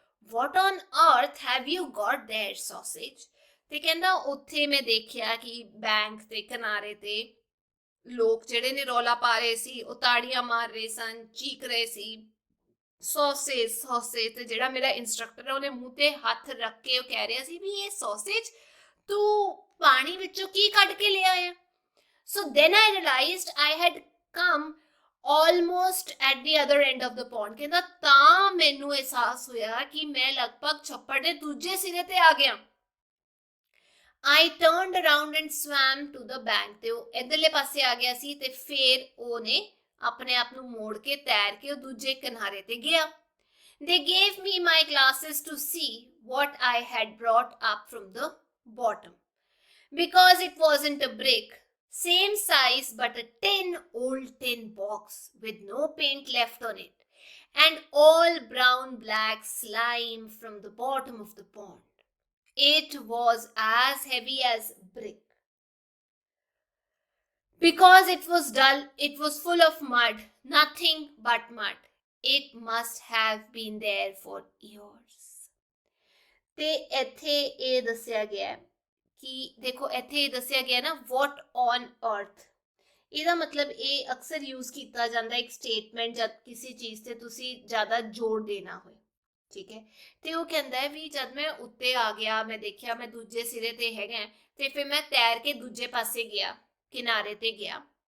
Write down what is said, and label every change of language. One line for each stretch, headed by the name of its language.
English: What on earth have you got there, sausage?
Punjabi: ਤੇ ਕਹਿੰਦਾ ਉੱਥੇ ਮੈਂ ਦੇਖਿਆ ਕਿ ਬੈਂਕ ਦੇ ਕਿਨਾਰੇ ਤੇ ਲੋਕ ਜਿਹੜੇ ਨੇ ਰੌਲਾ ਪਾ ਰਹੇ ਸੀ, ਉਹ ਤਾੜੀਆਂ ਮਾਰ ਰਹੇ ਸਨ, ਚੀਕ ਰਹੇ ਸੀ ਸੌਸੇਜ ਸੌਸੇਜ। ਤੇ ਜਿਹੜਾ ਮੇਰਾ ਇੰਸਟ੍ਰਕਟਰ ਹੈ ਉਹਨੇ ਮੂੰਹ ਤੇ ਹੱਥ ਰੱਖ ਕੇ ਉਹ ਕਹਿ ਰਿਹਾ ਸੀ ਵੀ ਇਹ ਸੌਸੇਜ ਤੂੰ ਪਾਣੀ ਵਿੱਚੋਂ ਕੀ ਕੱਢ ਕੇ ਲਿਆ ਆ।
English: So then I realised I had come almost at the other end of the pond.
Punjabi: ਕਹਿੰਦਾ ਤਾਂ ਮੈਨੂੰ ਅਹਿਸਾਸ ਹੋਇਆ ਕਿ ਮੈਂ ਲਗਭਗ ਛੱਪੜ ਦੇ ਦੂਜੇ ਸਿਰੇ ਤੇ ਆ ਗਿਆ।
English: I turned around and swam to the bank।
Punjabi: ਤੇ ਉਹ ਇਧਰਲੇ ਪਾਸੇ ਆ ਗਿਆ ਸੀ ਤੇ ਫਿਰ ਉਹਨੇ ਆਪਣੇ ਆਪ ਨੂੰ ਮੋੜ ਕੇ ਤੈਰ ਕੇ ਉਹ ਦੂਜੇ ਕਿਨਾਰੇ ਤੇ ਗਿਆ।
English: They gave me my glasses to see what I had brought up from the bottom because it wasn't a brick, same size but a old tin box with no paint left on it and all brown black slime from the bottom of the pond. It was as heavy as brick. Because it was dull, it was full of mud, nothing but mud. It must have been there for years.
Punjabi: ਤੇ ਇੱਥੇ ਇਹ ਦੱਸਿਆ ਗਿਆ ਕਿ ਦੇਖੋ ਇੱਥੇ ਇਹ ਦੱਸਿਆ ਗਿਆ ਨਾ
English: what on earth,
Punjabi: ਇਹਦਾ ਮਤਲਬ ਇਹ ਅਕਸਰ ਯੂਜ਼ ਕੀਤਾ ਜਾਂਦਾ ਇੱਕ ਸਟੇਟਮੈਂਟ ਜਦ ਕਿਸੇ ਚੀਜ਼ ਤੇ ਤੁਸੀਂ ਜ਼ਿਆਦਾ ਜ਼ੋਰ ਦੇਣਾ ਹੋਏ, ਠੀਕ ਹੈ। ਤੇ ਉਹ ਕਹਿੰਦਾ ਹੈ ਵੀ ਜਦ ਮੈਂ ਉੱਤੇ ਆ ਗਿਆ, ਮੈਂ ਦੇਖਿਆ ਮੈਂ ਦੂਜੇ ਸਿਰੇ ਤੇ ਹੈਗਾ ਤੇ ਫਿਰ ਮੈਂ ਤੈਰ ਕੇ ਦੂਜੇ ਪਾਸੇ ਗਿਆ, ਕਿਨਾਰੇ ਤੇ ਗਿਆ